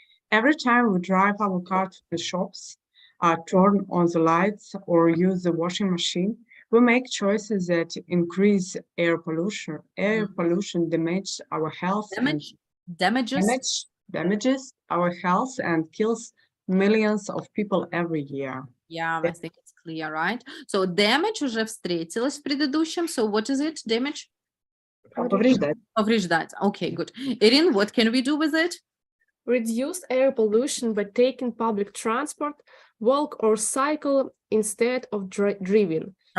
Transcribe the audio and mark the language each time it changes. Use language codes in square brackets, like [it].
[en] Every time we drive our car to the shops, turn on the lights or use the washing machine, we make choices that increase air pollution. Air pollution damages our health. Damages our health and kills millions of people every year. Yeah, I think it's clear, right? [ru] So damage уже встретилась в предыдущем. [en] So what is it? Damage? [ru] Повреждать. [en] Повреждать. Okay, good. Irin, what can we do with it? Reduce air pollution by taking public transport, walk or cycle instead of driving.